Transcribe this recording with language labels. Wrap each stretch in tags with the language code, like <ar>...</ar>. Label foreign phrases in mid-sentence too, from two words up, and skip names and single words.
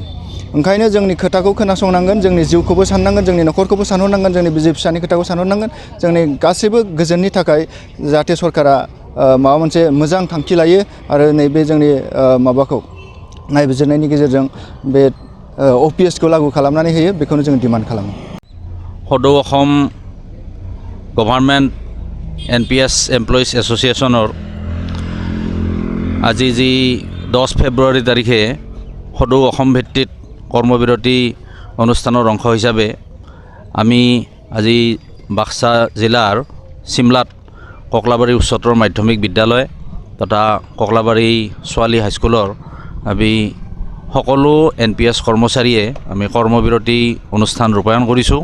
<brx>ओंखायनो जोंनि खोथाखौ खोनासंनांगोन, जोंनि जिउखौबो साननांगोन, जोंनि न'खरखौबो सानहरनांगोन, जोंनि बिसि फिसानि खोथाखौ सानहरनांगोन। जोंनि गासैबो गोजोननि थाखाय जाहाथे सरकारा माबा मोनसे मोजां थांखि लायो आरो नैबे जोंनि माबाखौ नायबिजिरनायनि गेजेरजों बे अपिएसखौ लागु खालामनानै होयो, बेखौनो जों डिमान्ड खालामो।</brx> <as>सদৌ অসম গভৰ্ণমেণ্ট এনপিএছ এমপ্লয়িজ এছ'চিয়েশ্যনৰ আজি যি 10 ফেব্ৰুৱাৰী তাৰিখে সদৌ অসম ভিত্তিত কৰ্মবিৰতি অনুষ্ঠানৰ অংশ হিচাপে আমি আজি বাক্সা জিলাৰ চিমলাত ককলাবাৰী উচ্চতৰ মাধ্যমিক বিদ্যালয় তথা ককলাবাৰী ছোৱালী হাইস্কুলৰ আমি সকলো এনপিএছ কৰ্মচাৰীয়ে আমি কৰ্মবিৰতি অনুষ্ঠান ৰূপায়ণ কৰিছোঁ।</as>